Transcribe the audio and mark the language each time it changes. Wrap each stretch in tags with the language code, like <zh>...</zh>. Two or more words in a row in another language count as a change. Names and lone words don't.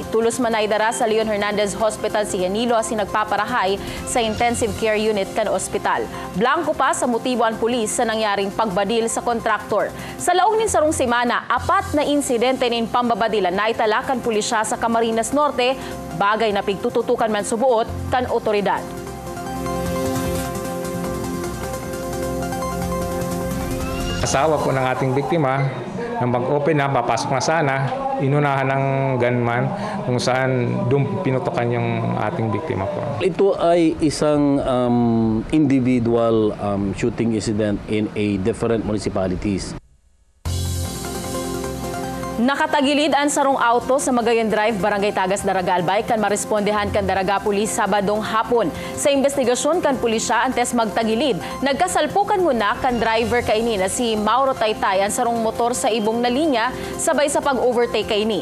<bik>Tulos manaydara sa Leon Hernandez Hospital si Henilo asin nagpaparahay sa</bik> <en>intensive care unit</en> <bik>kan ospital. Blanco pa sa motibo ang pulis sa nangyaring pagbadil sa kontraktor. Sa laong nin sarong semana, 4 na insidente nin pambabadilan na itala kan pulisya sa Camarines Norte, bagay na pigtututukan man subuot kan otoridad.</bik> <tl>Asawa po ng ating biktima, nang mag-open na, papasok na sana, inunahan ng gunman kung saan doon pinutukan yung ating biktima po.</tl> <en>Ito ay isang individual shooting incident in a different municipalities.</en> <bik>Nakatagilid ang sarong auto sa Magayan Drive, Barangay Tagas, Daraga, Albay kan marespondehan kan Daraga Pulis Sabadong hapon. Sa investigasyon kan pulisya antes magtagilid, nagkasalpukan muna kan driver kaini na si Mauro Taytay ang sarong motor sa ibong na linya sabay sa pag-overtake kaini.</bik>